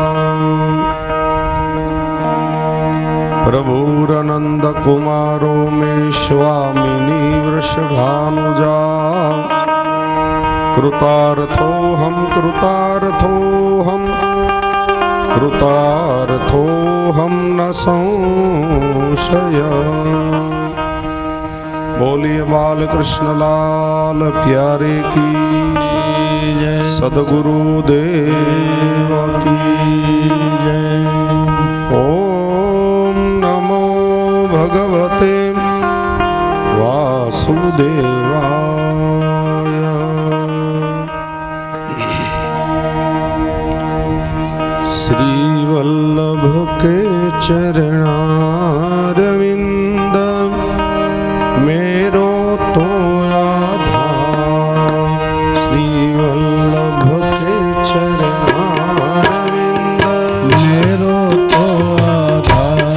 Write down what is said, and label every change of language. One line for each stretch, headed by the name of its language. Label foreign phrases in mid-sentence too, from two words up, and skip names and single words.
Sanskrit: प्रभुरनन्दकुमारो मे स्वामिनी वृषभानुजा कृतार्थोऽहं कृतार्थोऽहं कृतार्थोऽहं न संशय।
Hindi: बोलिए बालकृष्ण लाल प्यारे की जय, सद्गुरु देव की जय।
Sanskrit: ओम नमो भगवते वासुदेवाय।
Braj: श्री वल्लभ के चरणारविंद मेरो तो आधार। श्री वल्लभ के चरणारविंद मेरो तो आधार।